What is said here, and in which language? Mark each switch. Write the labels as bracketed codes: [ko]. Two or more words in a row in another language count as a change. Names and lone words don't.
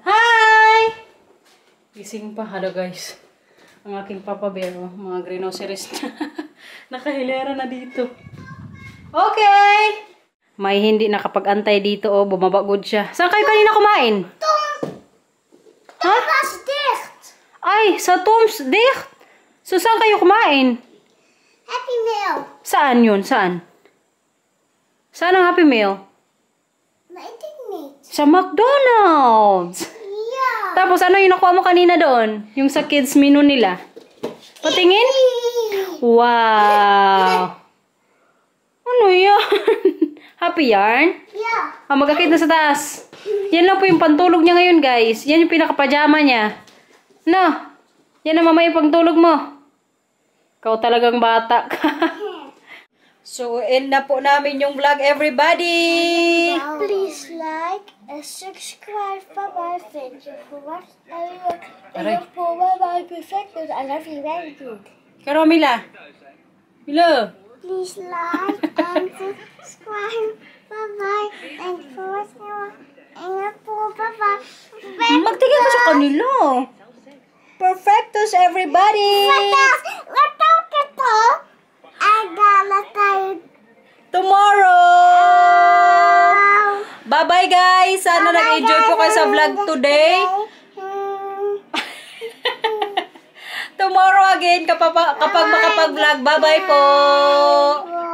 [tl] Hi! Gising pa. [en] Hello guys. [tl] Ang aking Papa Bear, oh, mga groceries na. Nakahilera na dito. Okay! May hindi nakapag-antay dito, oh. Bumabagod siya. Saan kayo kanina kumain? Ha? [nl] Was dicht. [tl] Ay, sa Tom's dicht. So, saan kayo kumain? Happy Meal. Saan yun? Saan? Saan ang Happy Meal? [nl] Weet ik niet. [tl] Sa McDonald's. [nl] Ja. [tl] Tapos, ano yung nakuha mo kanina doon? Yung sa kids menu nila. Patingin? Wow! Ano yan? Happy yarn? [nl] Ja. [tl] Magkakit na sa taas. Yan lang po yung pantulog niya ngayon, guys. Yan yung pinaka-pajama niya. No? Yan ang mamaya yung pantulog mo. Ikaw talagang bata ka. So, end na po namin yung vlog, everybody! [en] Please like and subscribe for my video. For what I for my perfect. I love you very good. Karo, Mila. Mila. Please like and subscribe. Bye-bye. Thank you for watching. And for bye-bye. [tl] Magtigil ka sa kanila. Perfectos, everybody! Tomorrow! Bye-bye, guys! Sana nag-enjoy po kayo sa vlog today. [en] Tomorrow again [tl] kapag makapag-vlog. Bye-bye po!